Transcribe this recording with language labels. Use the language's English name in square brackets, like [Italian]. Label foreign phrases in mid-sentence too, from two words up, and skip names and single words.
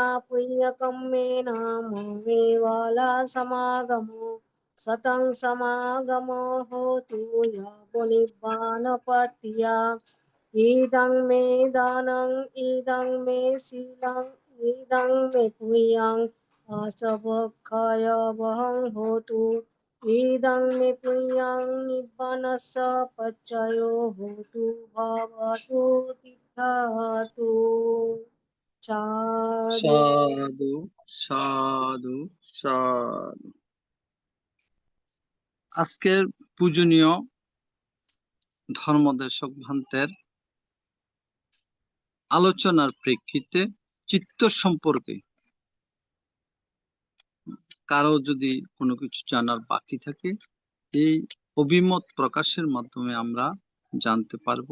[Pali] पुण्यकम्मेन ममेवाला समागमो सतं समागमो होतु यावनिब्बानपट्टिया इदं मे दानं इदं मे शीलं इदं मे पुण्यं आसवक्षय वहं होतु इदं मे पुण्यं निब्बानस्य पच्चयो होतु भवतु तिष्ठतु। साधु [Bangla] সাধু সাধু সাধু। আজকের পূজনীয় ধর্মদেশক ভান্তের আলোচনার প্রেক্ষিতে চিত্ত সম্পর্কে কারো যদি কোনো কিছু জানার বাকি থাকে এই অভিমত প্রকাশের মাধ্যমে আমরা জানতে পারবো।